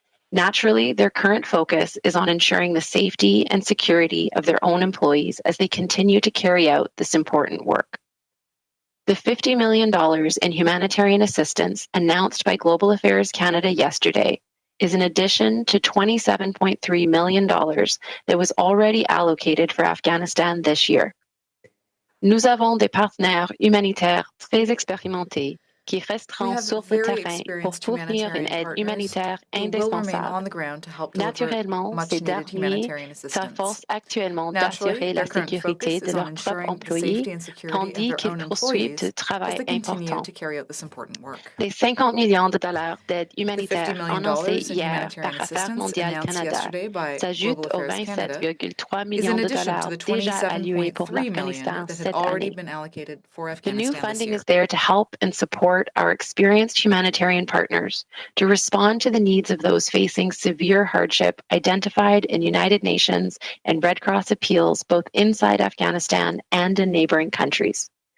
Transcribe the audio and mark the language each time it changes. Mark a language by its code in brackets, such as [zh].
[en] Naturally, their current focus is on ensuring the safety and security of their own employees as they continue to carry out this important work. The $50 million in humanitarian assistance announced by Global Affairs Canada yesterday is in addition to $27.3 million that was already allocated for Afghanistan this year. [fr] Nous avons des partenaires humanitaires très expérimentés qui resteront sur le terrain pour fournir une aide humanitaire indispensable. Naturellement, ces derniers s'efforcent actuellement d'assurer la sécurité de leurs propres employés, tandis qu'ils poursuivent ce travail important. Les 50 millions de dollars d'aide humanitaire annoncés hier par Affaires mondiales Canada s'ajoutent aux 27,3 millions de dollars déjà alloués pour l'Afghanistan cette année. [en] The new funding is there to help and support our experienced humanitarian partners to respond to the needs of those facing severe hardship identified in United Nations and Red Cross appeals both inside Afghanistan and in neighboring countries.